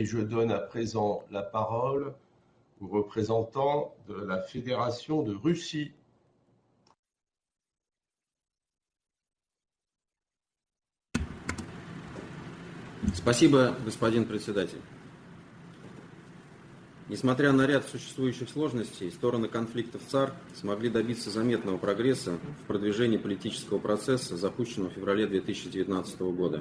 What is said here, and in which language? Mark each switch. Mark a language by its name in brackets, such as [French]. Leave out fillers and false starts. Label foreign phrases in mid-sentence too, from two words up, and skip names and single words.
[French] Et je donne à présent la parole aux représentants de la Fédération de Russie. [Russian] Спасибо, господин председатель. Несмотря на ряд существующих сложностей, стороны конфликта в ЦАР смогли добиться заметного прогресса в продвижении политического процесса, запущенного в феврале 2019 года.